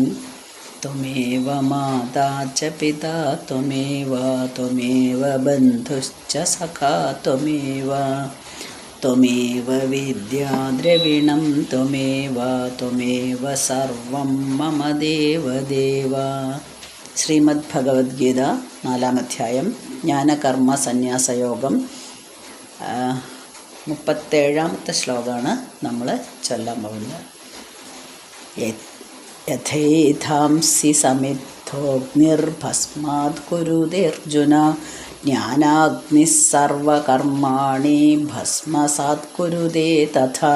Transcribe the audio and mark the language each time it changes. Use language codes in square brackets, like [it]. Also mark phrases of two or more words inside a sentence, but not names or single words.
[sa] त्वमेव माता च पिता त्वमेव त्वमेव बन्धुश्च सखा त्वमेव त्वमेव विद्या द्रविणं त्वमेव त्वमेव सर्वं मम देवदेव। [ml] ശ്രീമദ് ഭഗവത്ഗീത 4-ാം അധ്യായം ജ്ഞാനകർമ്മ സന്യാസയോഗം 37-ാമത്തെ ശ്ലോകമാണ് നമ്മൾ ചൊല്ലാൻ പോകുന്നത്. [sa] യഥൈധാംസി സമിദ്ധോഗ്നിർഭസ്മാത് കുരുതേർജുന ജ്ഞാനാഗ്നിഃ സർവകർമാണി ഭസ്മസാത് കുരുതേ തഥാ.